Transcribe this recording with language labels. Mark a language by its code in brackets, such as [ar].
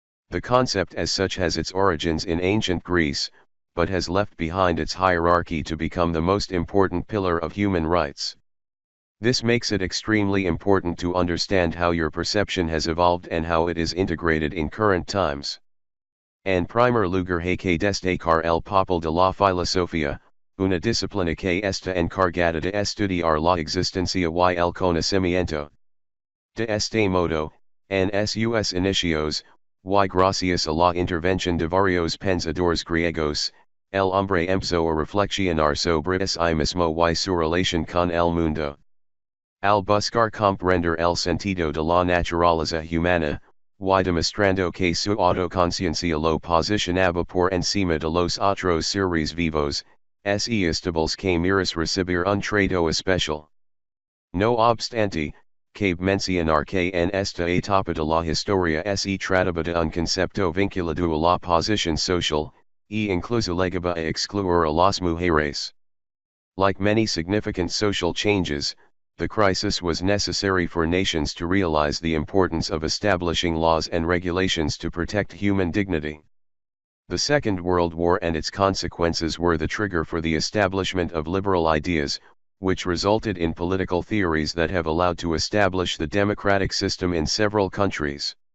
[en] The concept as such has its origins in ancient Greece, but has left behind its hierarchy to become the most important pillar of human rights. This makes it extremely important to understand how your perception has evolved and how it is integrated in current times. [es] En primer lugar hay que destacar el papel de la filosofía, una disciplina que está encargada de estudiar la existencia y el conocimiento. De este modo, en sus inicios, y gracias a la intervención de varios pensadores griegos, el hombre empezó a reflexionar sobre sí mismo y su relación con el mundo. Al buscar comprender el sentido de la naturaleza humana, y demostrando que su autoconciencia lo posicionaba por encima de los otros seres vivos, es estables que miras recibir un trato especial. No obstante, cabe mencionar que en esta etapa de la historia se trataba de un concepto vinculado a la posición social, e incluso llegaba a excluir a las mujeres. [en] Like many significant social changes, the crisis was necessary for nations to realize the importance of establishing laws and regulations to protect human dignity. The Second World War and its consequences were the trigger for the establishment of liberal ideas, which resulted in political theories that have allowed to establish the democratic system in several countries.